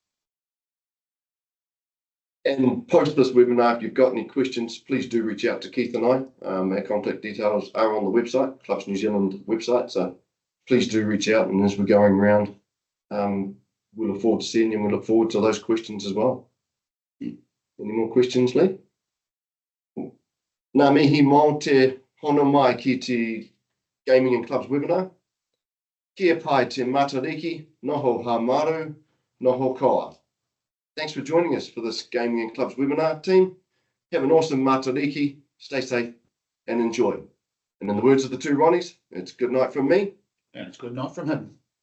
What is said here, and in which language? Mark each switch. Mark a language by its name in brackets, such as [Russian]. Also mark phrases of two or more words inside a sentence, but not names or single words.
[English] And post this webinar, if you've got any questions, please do reach out to Keith and I. Our contact details are on the website, Clubs New Zealand website, so please do reach out, and as we're going around, we look forward to seeing you, and we look forward to those questions as well. Any more questions, Lee? [Māori] Nā mihi mō te hono mai ki te [English] Gaming and Clubs webinar. [Māori] Kia pai te matariki, noho hamaru, noho koa. [English] Thanks for joining us for this Gaming and Clubs webinar, team. Have an awesome matariki, stay safe and enjoy. And in the words of the two Ronnies, it's good night from me. And it's good night from him.